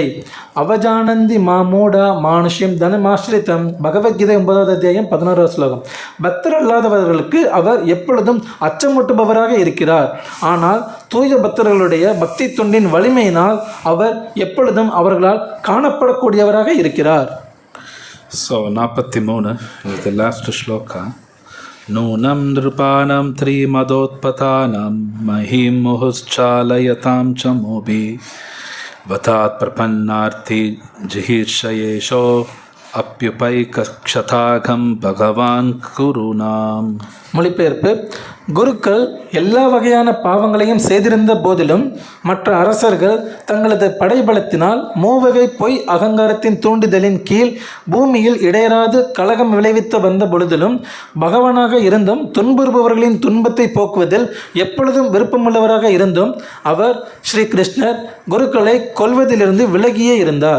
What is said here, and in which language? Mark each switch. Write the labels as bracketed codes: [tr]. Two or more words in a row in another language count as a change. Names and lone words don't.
[sa] अवजानन्ति मांमूढा मानुषीं तनुमाश्रितम्. [ta] பகவத்கீதை 9வது அத்தியாயம் 11வது ஸ்லோகம். பக்தர் அல்லாதவர்களுக்கு அவர் எப்பொழுதும் அச்சமூட்டுபவராக இருக்கிறார். ஆனால் தூய பக்தர்களுடைய பக்தி தொண்டின் வலிமையினால் அவர் எப்பொழுதும் அவர்களால் காணப்படக்கூடியவராக இருக்கிறார். [en] So 43 is the last shloka. [sa] नूनं नृपाणां त्रिमदोत्पथानां महीं मुहुश्चालयतां चमूभिः वधात् प्रपन्नार्ति जिहीर्षयेशो अभ्युपैक्षताघं भगवान् कुरूणाम्. [ta] மொழிபெயர்ப்பு: குருக்கள் எல்லா வகையான பாவங்களையும் செய்திருந்த போதிலும் மற்ற அரசர்கள் தங்களது படைபலத்தினால் மூவகை பொய் அகங்காரத்தின் தூண்டுதலின் கீழ் பூமியில் இடையராது கலகம் விளைவித்து வந்த பொழுதிலும் பகவானாக இருந்தும் துன்புறுபவர்களின் துன்பத்தை போக்குவதில் எப்பொழுதும் விருப்பமுள்ளவராக இருந்தும் அவர் ஸ்ரீ கிருஷ்ணர் குருக்களை கொல்வதிலிருந்து விலகியே இருந்தார்.